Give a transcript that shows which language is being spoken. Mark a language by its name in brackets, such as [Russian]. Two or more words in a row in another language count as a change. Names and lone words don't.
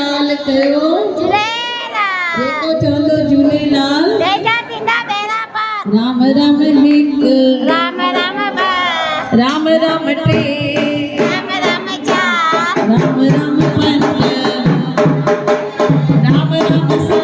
[Sindhi] कयो झूलेलाल जेको चवंदो झूलेलाल तेजा थींदा बेड़ा पार राम राम हिक राम राम ॿ राम राम टे राम राम चार राम राम पंज